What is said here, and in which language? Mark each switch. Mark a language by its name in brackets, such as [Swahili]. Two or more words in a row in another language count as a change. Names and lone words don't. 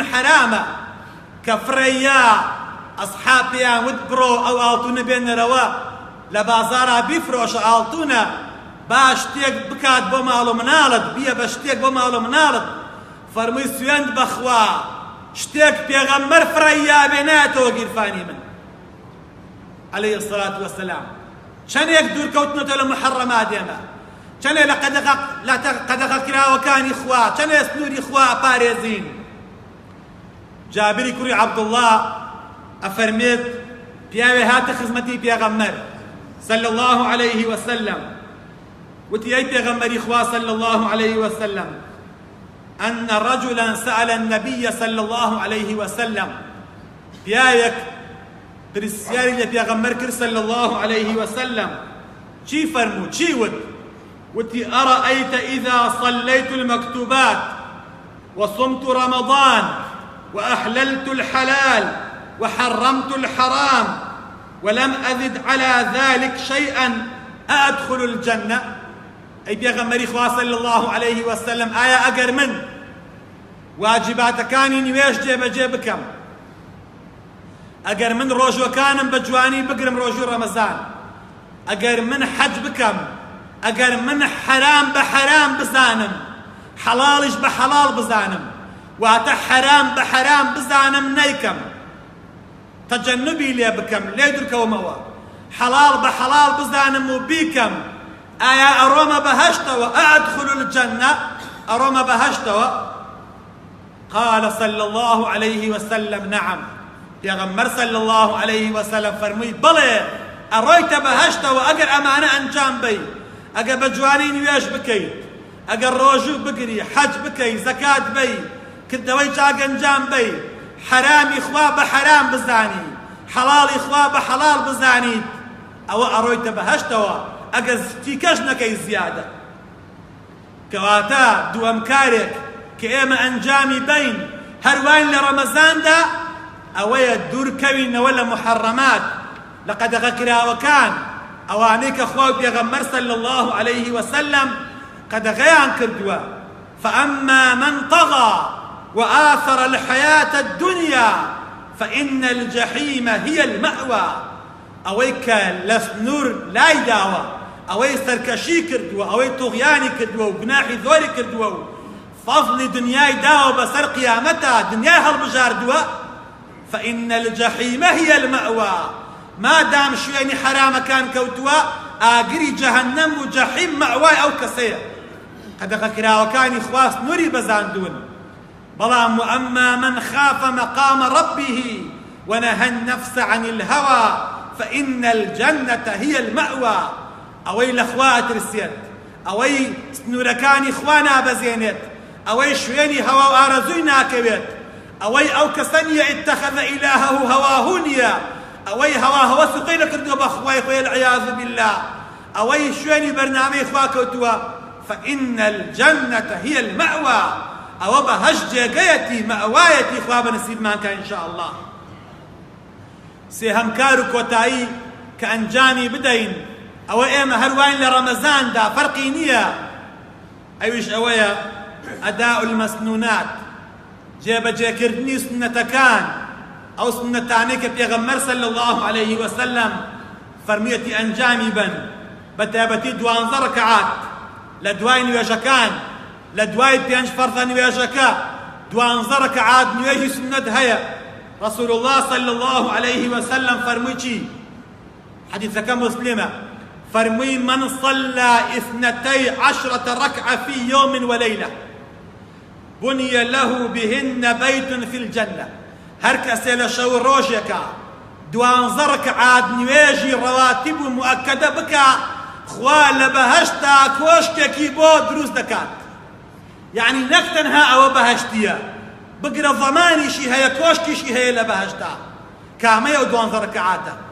[Central Kurdish] حرامە کە فڕەییا ئەسحاب پێیان وت بڕۆ ئەو ئاڵتونە بێنەرەوە لە بازاڕا بیفرۆشە ئاڵتونە با شتێک بکات بۆ ماڵ و مناڵت بیە بە شتێک بۆ ماڵ و مناڵت فەرمووی سوێند بەخوا شتێک پێغەمبەر فڕەییا بێنایەتەوە گیرفانی من [Arabic] عليه الصلاة والسلام [Central Kurdish] چەندێک دوورکەوتنەوە لە محەڕەمات ئێمە چەندێک لە قەدەغە کراوەکانی خوا چەندێک سنووری خوا پارێزین جابری کوڕی عەبدوڵڵا ئەفەرمێت پیاوێ هاتە خزمەتی پێغەمبەر [Arabic] صلى الله عليه وسلم [Central Kurdish] وتي أي پیغمبری خوا [Arabic] صلى الله عليه وسلم أن رجلا سأل النبي صلى الله عليه وسلم [Central Kurdish] پیاوێک پرسیاری لە پێغەمبەر کرد [Arabic] صلى الله عليه وسلم [Central Kurdish] چی فەرموو چی وتي [Arabic] أرأيت إذا صليت المكتوبات وصمت رمضان وأحللت الحلال وحرمت الحرام ولم أزد على ذلك شيئا أدخل الجنة [Central Kurdish] أي پیغمبری خوا [Arabic] صلى الله عليه وسلم [Central Kurdish] آیا ئەگەر من واجباتەکانی نوێژ جێبەجێ بکەم ئەگەر من ڕۆژوەکانم بە جوانی بگرم ڕۆژوو ڕەمەزان ئەگەر من حەج بکەم ئەگەر من حرام بە حرام بزانم حەڵاڵیش بە حەڵاڵ بزانم واتە حرام بە حرام بزانم نەیکەم تەجەنوبی لێ بکەم لێ دوورکەومەوە حەڵاڵ بە حەڵاڵ بزانم و بیکەم ئایا ئەڕۆمە بەهەشتەوە [Arabic] ئەدخل الجەنە [Central Kurdish] ئەڕۆمە بەهەشتەوە [Arabic] قال صلى الله عليه وسلم نعم [Central Kurdish] پێغەمبەر [Arabic] صلى الله عليه وسلم [Central Kurdish] فەرمووی بڵێ ئەڕۆیتە بەهەشتەوە ئەگەر ئەمانە ئەنجام بەی ئەگەر بە جوانی نوێژ بکەیت ئەگەر ڕۆژوو بگری حەج بکەی زەکات بەی کردەوەی چاگەنجام بەی حرامی خوا بە حرام بزانی حەڵاڵی خوا بە حەڵاڵ بزانیت ئەوە ئەڕۆیتە بەهەشتەوە ئەگەر تیکەش نەکەی زیادە کەواتە دووەم کارێک کە ئێمە ئەنجامی بین هەروان لە ڕەمەزاندا ئەوەیە دوورکەوینەوە لە محەڕەمات لە قەدەغە کراوەکان ئەوانەی کە خوا و پێغەمبەر [Arabic] صلى الله عليه وسلم [Central Kurdish] قەدەغەیان کردووە [Arabic] فأما من طغى وآثر الحياة الدنيا فإن الجحيم هي المأوى [Central Kurdish] ئەوەی کە لە سنوور لای داوە ئەوەی سەرکەشی کردووە ئەوەی توغیانی کردووە و گوناحی زۆری کردووە و فەضلی دنیای داوە بەسەر قیامەتە دنیای هەڵبژاردووە فإن [Arabic] الجحيم هي المأوى [Central Kurdish] مادام شوێنی حرامەکان کەوتووە ئاگری جەهەنەم و جەحیم مەوای ئەو کەسەیە قەدەغە کراوەکانی خوا سنووری بەزاندوون بەڵام وأما [Arabic] من خاف مقام ربه ونهى النفس عن الهوى فإن الجنة هي المأوى [Central Kurdish] ئەوەی لە خوا ئەترسێت ئەوەی سنوورەکانی خوا نابەزێنێت ئەوەی شوێنی هەوا و ئارەزووی ناکەوێت ئەوەی ئەو کەسە نییە [Arabic] اتخذ إلهه هواه [Central Kurdish] نییە ئەوەی هەوا هەوەس و قەی نەکردووە بە خوای خۆی [Arabic] العیاذ بالله [Central Kurdish] ئەوەی شوێنی بەرنامەی خوا کەوتووە [Arabic] فإن الجنة هي المأوى [Central Kurdish] ئەوە بەهەشت جێگەیەتی مەوایەتی خوا بەنسیبمان کە [Arabic] ئینشاء الله [Central Kurdish] سێهەم کار و کۆتایی کە ئەنجامی بدەین ئەوە ئێمە هەروان لە ڕەمەزاندا فەرقی نییە ئەویش ئەوەیە [Arabic] ئەداء المەسنونات [Central Kurdish] جێبەجێکردنی سنەتەکان ئەو سنەتانەی کە پێغەمبەر [Arabic] صلى الله عليه وسلم [Central Kurdish] فەرموویەتی ئەنجامی بن بە تایبەتی 12 ڕەکەعات لە دوای نوێژەکان لە دوای 5 فەرضە نوێژەکە 12 ڕەکەعات نوێژی سنەت هەیە [Arabic] رسول الله صلى الله عليه وسلم [Central Kurdish] فرمووی چی [Arabic] حديثك مسلمة فرمووی من صلى 12 ركعة في يوم وليلة بني له بهن بيت في الجنة [Central Kurdish] هەر کەسێ لە شەو ڕۆژێکە 12 ڕەکعات نوێژی ڕەواتیب و مؤکەدە بکە خوا لە بەهەشتا کۆشتێکی بۆ دروست دەکات یعنی نەک تەنها ئەوە بەهەشتیە بگرە زەمانیشی هەیە کۆشتیشی هەیە لە بەهەشتا کامەیە و 12 ڕەکعاتە